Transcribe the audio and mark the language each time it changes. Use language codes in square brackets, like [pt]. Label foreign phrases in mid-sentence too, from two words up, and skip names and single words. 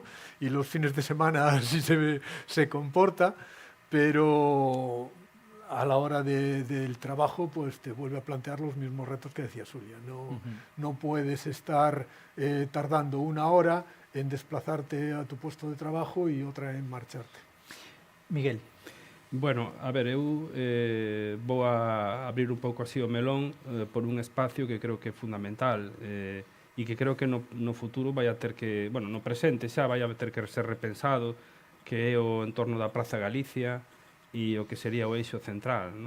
[es] Y los fines de semana así se comporta, pero a la hora del trabajo pues te vuelve a plantear los mismos retos que decía Xulia. No puedes estar tardando 1 hora en desplazarte a tu puesto de trabajo y otra en marcharte. Miguel. [gl] Bueno, a ver, eu vou a abrir un pouco así o melón por un espacio que creo que é fundamental e que creo que no futuro vai a ter que, bueno, no presente xa vai a ter que ser repensado, que é o entorno da Praza Galicia e o que sería o eixo central, ¿no?